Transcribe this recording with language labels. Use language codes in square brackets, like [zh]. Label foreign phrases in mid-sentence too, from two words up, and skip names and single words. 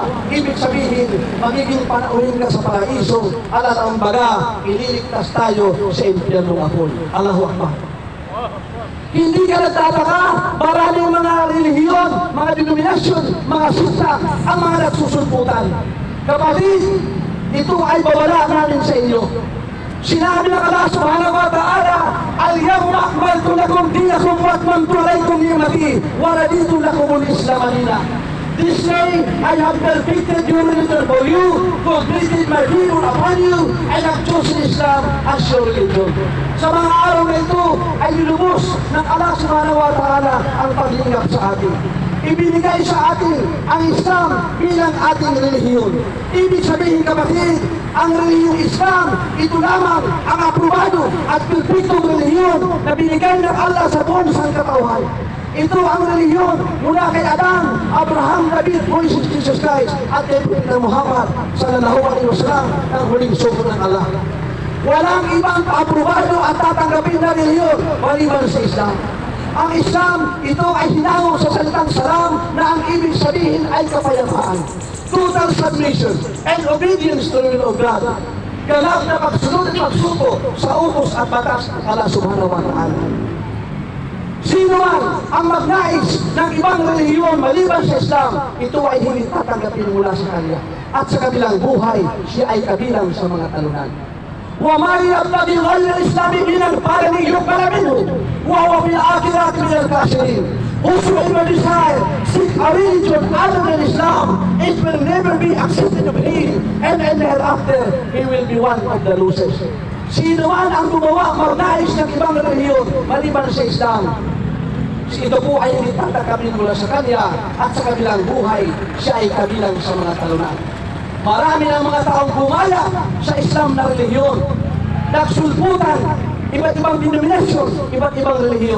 [tl] Ibig sabihin, magiging panauhin ka sa paraiso, ala ang baga, ililigtas tayo sa impyernong apoy. Allahu Akbar. Hindi ka nagtataka, maraming mga relihiyon, mga denominasyon, mga sikta, ang mga nagsusulputan. Kapatid, ito ay babala namin sa inyo. Sinabi ng [ar] Allah سبحانه وتعالى اليوم أكملت لكم دينكم وأتممت عليكم نعمتي ورضيت لكم الإسلام دينا. [en] This day I have perfected your religion for you, completed my religion upon you, and have chosen Islam as your religion. [tl] Sa mga araw na ito ay nilubos ng Allah [ar] سبحانه وتعالى [tl] ang paglingap sa atin. ibinigay sa atin ang Islam bilang ating relihiyon. Ibig sabihin kapatid, ang relihiyong Islam, ito lamang ang aprobado at perfectong relihiyon na binigay ng Allah sa buong sangkatauhan. Ito ang relihiyon mula kay Adan, Abraham, David, Moses, Jesus Christ at kay Propeta Muhammad [ar] صلى الله عليه وسلم [tl] ang huling sugo ng Allah. Walang ibang aprobado at tatanggapin na relihiyon maliban sa Islam. Ang Islam, ito ay hinango sa salitang salam na ang ibig sabihin ay kapayapaan. [en] Total submission and obedience to the will of God. [tl] Ganap na pagsunod at pagsuko sa utos at batas ng Allah [ar] سبحانه وتعالى. [tl] Sino man ang magnais ng ibang relihiyon maliban sa Islam, ito ay hindi tatanggapin mula sa kanya. At sa kabilang buhay, siya ay kabilang sa mga talunan. [ar] وَمَا يَبْتَغِي غَيْرَ الْإِسْلَامِ دِينًا فَلَنْ يُقْبَلَ مِنْهُ وَهُوَ فِي الْآخِرَةِ مِنَ الْخَاسِرِينَ. [en] Whosoever desire seek a religion other than Islam, it will never be accepted of him, and thereafter he will be one of the losers. [tl] Sino man ang gumawa magnais ng ibang relihiyon maliban sa Islam, ito po ay hindi tatanggapin mula sa kanya at sa kabilang buhay, siya ay kabilang sa mga talunan. Marami ng mga taong gumaya sa Islam na relihiyon, nagsulputan, iba't ibang denominasyon, iba't ibang relihiyon.